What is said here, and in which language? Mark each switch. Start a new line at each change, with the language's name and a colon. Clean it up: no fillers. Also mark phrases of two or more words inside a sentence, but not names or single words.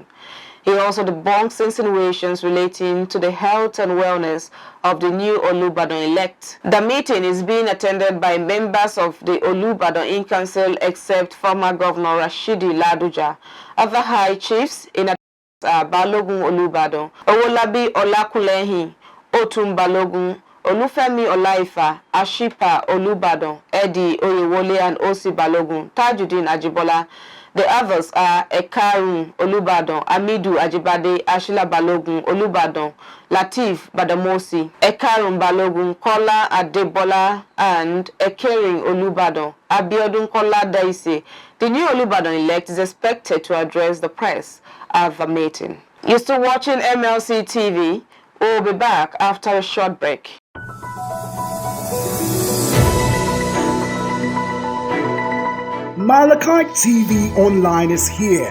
English: He also debunks insinuations relating to the health and wellness of the new Olubadan elect. The meeting is being attended by members of the Olubadan In Council except former Governor Rashidi Ladoja. Other high chiefs in Balogun Olubadan, Owolabi Olakulehin, Otun Balogun, Olufemi Olaifa, Ashipa Olubadan, Eddie Oyewole and Osi Balogun, Tajuddin Ajibola. The others are Ekarun Olubadan, Amidu Ajibade, Ashila Balogun Olubadan, Latif Badamosi, Ekarun Balogun, Kola Adebola, and Ekerin Olubadan, Abiodun Kola Daise. The new Olubadan elect is expected to address the press at the meeting. You're still watching MLC TV. We'll be back after a short break. Mlc TV Online is here.